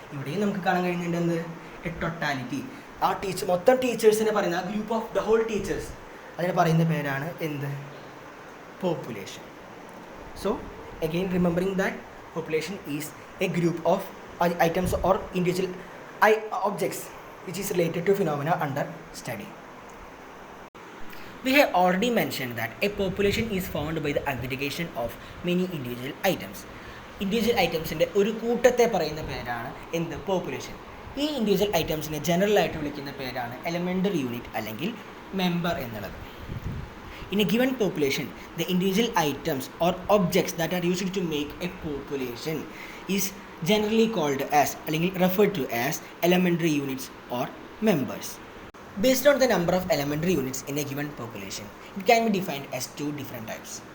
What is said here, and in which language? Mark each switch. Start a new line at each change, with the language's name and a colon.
Malayalam: ഇവിടെയും നമുക്ക് കാണാൻ കഴിയുന്നുണ്ട് എന്ത്? A totality. ആ മൊത്തം ടീച്ചേഴ്സിനെ പറയുന്ന, ആ
English: group of the whole teachers,
Malayalam: അതിനെ പറയുന്ന പേരാണ് എന്ത്? Population.
English: So again remembering that population is a group of items or individual objects which is related to phenomena under study. We have already mentioned that a population is formed by the aggregation of many individual items.
Malayalam: Individual ഐറ്റംസിൻ്റെ ഒരു കൂട്ടത്തെ പറയുന്ന പേരാണ് എന്ത്? Population. ഈ individual ഐറ്റംസിനെ ജനറലായിട്ട് വിളിക്കുന്ന പേരാണ് elementary unit അല്ലെങ്കിൽ member എന്നുള്ളത്.
English: In a given population, the individual items or objects that are used to make a population is generally called as, അല്ലെങ്കിൽ referred to as, elementary units or members. Based on the number of elementary units in a given population, it can be defined as two different types.